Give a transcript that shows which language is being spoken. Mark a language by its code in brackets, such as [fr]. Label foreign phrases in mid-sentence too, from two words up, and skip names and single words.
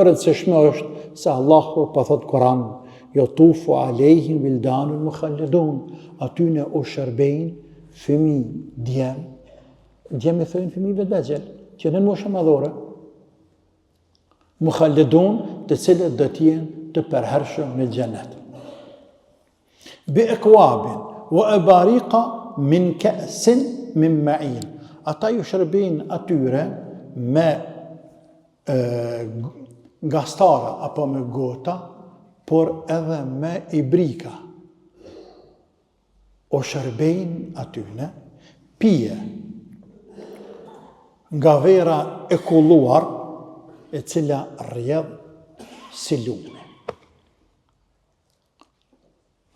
[sq] Rëndësishme është se Allahu pa thot Kur'an, [ar] يطوف عليهم ولدان مخلدون, [sq] atyne u shërbejnë fëmijë, djem i thënë fëmijëve të vegjël, që në moshën madhore, mukhalladun, të cilët do t'jenë të përhershëm në xhenet. [ar] بأكواب وأباريق من كأس من معين. [sq] Ata ju shërbejnë atyre me gastara apo me gota, por edhe me ibrika. O shërbejnë atyne pije nga vera e kulluar, e cila rrjedh si lumi.